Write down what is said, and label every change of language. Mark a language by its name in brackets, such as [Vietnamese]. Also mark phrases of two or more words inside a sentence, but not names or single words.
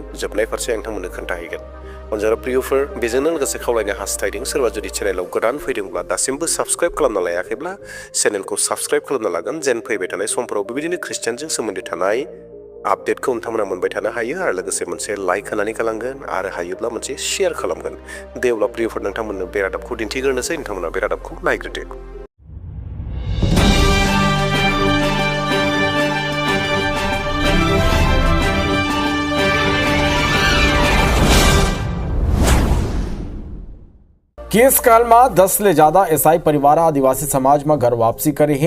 [Bodo] जोबनाय फारसे आं नोंथांमोननो खोन्थाहैगोन। अनजाग्रा प्रियफोर, बेजोंनो लोगोसे खावलायनो हास्थायदों, सोरबा जुदि चेनेलाव गोदान फैदोंब्ला, दासिमबो साबस्क्राइब खालामना लायाखैब्ला चेनेलखौ साबस्क्राइब खालामना लागोन, जेन फैबाय थानाय समफोराव बेबायदिनो ख्रिस्टियानजों सोमोन्दो थानाय आपडेटखौ नोंथांमोना मोनबाय थानो हायो। आरो लोगोसे मोनसे लाइक होनानै गालांगोन आरो हायोब्ला मोनसे शेयार खालामगोन। दे अब्ला प्रियफोर, नोंथांमोननो बे रादाबखौ दिन्थिग्रोनोसै। नोंथांमोना बे रादाबखौ नायग्रोदो। [Hindi] केस काल में 10 ले ज्यादा ईसाई परिवार आदिवासी समाज में घर वापसी करे हैं।